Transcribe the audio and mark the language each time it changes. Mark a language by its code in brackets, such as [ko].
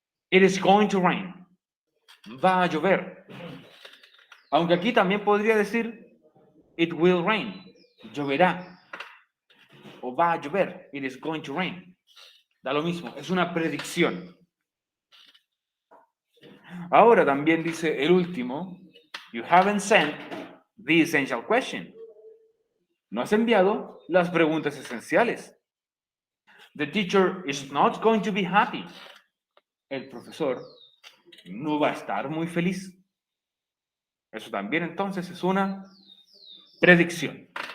[en] It is going to rain. [es] Va a llover. Aunque aquí también podría decir [en] it will rain. [es] Lloverá. O va a llover. [en] It is going to rain. [es] Da lo mismo, es una predicción. Ahora también dice el último. [en] You haven't sent the essential question. [es] No has enviado las preguntas esenciales. [en] The teacher is not going to be happy. [es] El profesor no va a estar muy feliz. Eso también entonces es una predicción.